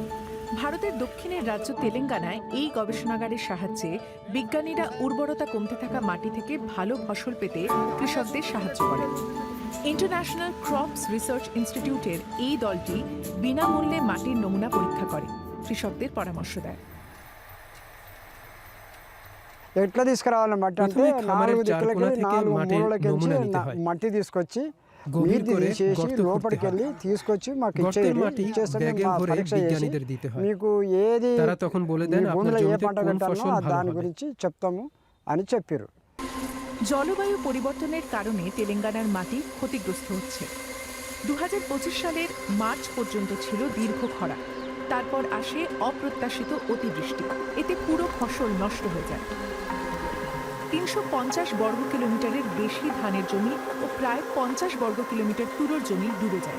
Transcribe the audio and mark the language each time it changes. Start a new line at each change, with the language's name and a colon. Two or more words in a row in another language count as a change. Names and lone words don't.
Bangla: ভারতের দক্ষিণের রাজ্য তেলেঙ্গানায় এই গবেষণাগারের সাহায্যে বিজ্ঞানীরা উর্বরতা কমতে থাকা মাটি থেকে ভালো ফসল পেতে কৃষকদের সাহায্য করেন। ইন্টারন্যাশনাল ক্রপস রিসার্চ ইনস্টিটিউটের এই দলটি বিনামূল্যে মাটির নমুনা পরীক্ষা করে, কৃষকদের পরামর্শ দেয়।
Telugu: ఎట్లా తీసుకురావాలన్నమాట అంటే నాలుగు దిక్కులకి నాలుగు మూలలకి మట్టి తీసుకొచ్చి నీటి తీసేసి లోపలికి వెళ్ళి తీసుకొచ్చి మాకు ఇచ్చేస్తే మా పరీక్ష చేసి మీకు ఏది భూమిలో ఏ పంట పెట్టాలో దాని గురించి చెప్తాము అని చెప్పారు।
Bangla: জলবায়ু পরিবর্তনের কারণে তেলেঙ্গানার মাটি ক্ষতিগ্রস্ত হচ্ছে। 2025 সালের মার্চ পর্যন্ত ছিল দীর্ঘ খরা, তারপর আসে অপ্রত্যাশিত অতিবৃষ্টি। এতে পুরো ফসল নষ্ট হয়ে যায়। 350 বর্গ কিলোমিটারের বেশি ধানের জমি ও প্রায় 50 বর্গ কিলোমিটার তুলোর জমি ডুবে যায়।